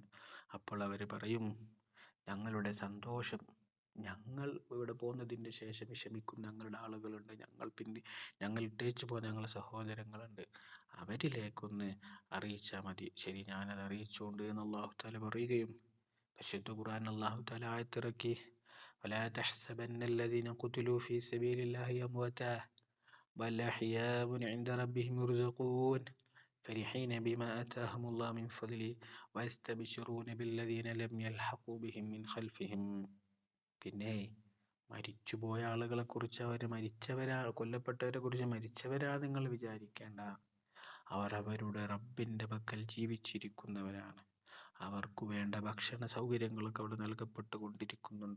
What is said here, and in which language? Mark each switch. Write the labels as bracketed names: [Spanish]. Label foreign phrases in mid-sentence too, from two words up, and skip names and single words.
[Malayalam] അപ്പോൾ അവർ പറയും, ഞങ്ങളുടെ സന്തോഷം, ഞങ്ങൾ ഇവിടെ പോകുന്നതിൻ്റെ ശേഷം വിഷമിക്കും ഞങ്ങളുടെ ആളുകളുണ്ട്, ഞങ്ങൾ ഇട്ടേച്ചു പോകുന്ന ഞങ്ങളുടെ സഹോദരങ്ങളുണ്ട്, അവരിലേക്കൊന്ന് അറിയിച്ചാൽ മതി. ശരി, ഞാനത് അറിയിച്ചുകൊണ്ട് എന്ന് അല്ലാഹു തആല പറയുകയും പരിശുദ്ധ ഖുർആൻ അല്ലാഹു തആല ആയത്തിറക്കി, [Arabic] ولا تحسبن الذين قتلوا في سبيل الله أمواتا بل أحياء عند ربهم يرزقون فرحين بما آتاهم الله من فضله ويستبشرون بالذين لم يلحقوا بهم من خلفهم. [Malayalam] പിന്നെ മരിച്ചുപോയ ആളുകളെ കുറിച്ച്, കൊല്ലപ്പെട്ടവരെ കുറിച്ച് മരിച്ചവരാ നിങ്ങൾ വിചാരിക്കേണ്ട. അവർ അവരുടെ റബ്ബിൻ്റെ പക്കൽ ജീവിച്ചിരിക്കുന്നവരാണ്. അവർക്കു വേണ്ട ഭക്ഷണ സൗകര്യങ്ങളൊക്കെ അവിടെ നൽകപ്പെട്ടുകൊണ്ടിരിക്കുന്നുണ്ട്.